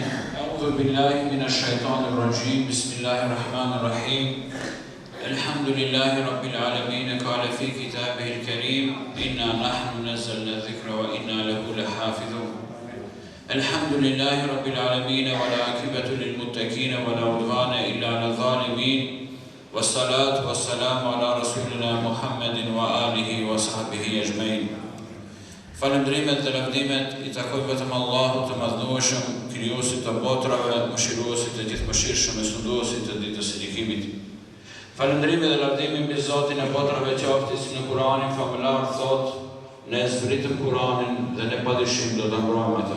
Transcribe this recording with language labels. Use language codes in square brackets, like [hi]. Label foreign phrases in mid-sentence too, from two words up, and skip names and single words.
[ar] أعوذ بالله من الشيطان الرجيم بسم الله الرحمن الرحيم الحمد لله رب العالمين قال في كتابه الكريم إنا نحن نزلنا الذكر وإنا له لحافظون الحمد لله رب العالمين والعاقبة للمتقين ولا عدوان إلا على الظالمين والصلاة والسلام على رسولنا محمد وآله وصحبه أجمعين. [sq] Falëndrimet dhe lavdimet I takojnë vetëm Allahut të madhnueshëm, krijuesit të botrave, mëshiruesit të gjithëmëshirshëm e sunduesit të ditës së gjykimit. Falëndrimi dhe lavdimi mbi Zotin e botrave qoftë si në Kuranin famullar thot, ne zbritëm Kuranin dhe ne padyshim do ta mbrojmë atë.